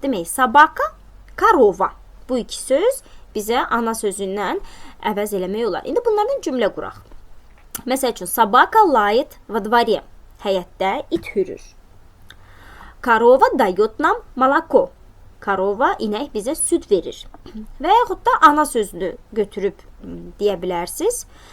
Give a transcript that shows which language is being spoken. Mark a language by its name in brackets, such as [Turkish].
[Azerbaijani] Demək, sabaka, korova. Bu iki söz bizə ana sözündən əvəz eləmək olar. İndi bunlardan cümlə quraq. Məsəl üçün, [Russian] sabaka лает во дворе. [Azerbaijani] Həyətdə it hürür. [Russian] Korova дает нам молоко. [Azerbaijani] Korova, inək bizə süd verir. Və yaxud da ana sözünü götürüb deyə bilərsiniz.